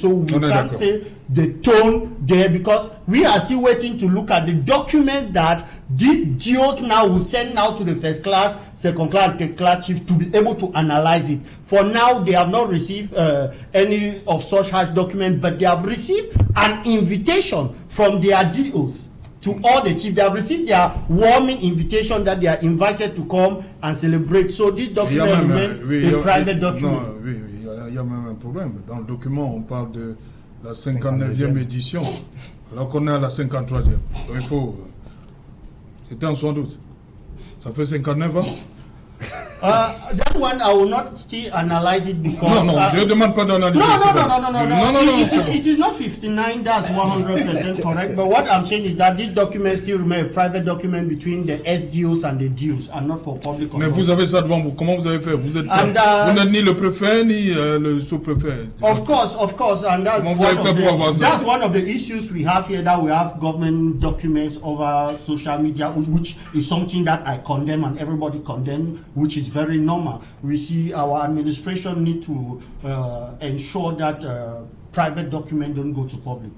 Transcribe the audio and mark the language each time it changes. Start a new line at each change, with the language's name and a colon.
English: So we can't say the tone there, because we are still waiting to look at the documents that these DOs now will send out to the first class, second class, third class chief to be able to analyze it. For now, they have not received any of such harsh documents, but they have received an invitation from their DOs to all the chiefs. They have received their warming invitation that they are invited to come and celebrate. So this document remains a private document.
French: Non, oui, il y a même un problème. Dans le document, on parle de la 59e édition, alors qu'on est à la 53e. Donc il faut... C'était en 72. Ça fait 59 ans.
English: That one I will not still analyze it because
French: no, je demande pas d'analyser.
English: No. It is not 59. That's 100% correct. But what I'm saying is that this document still remains a private document between the SDOs and the DOs, and not for public.
French: Mais vous avez ça devant vous. Comment vous avez fait? Vous n'êtes ni le préfet ni le sous-préfet.
English: Of course, and that's one of the issues we have here. That we have government documents over social media, which is something that I condemn and everybody condemn, which is very normal. We see our administration need to ensure that private documents don't go to public.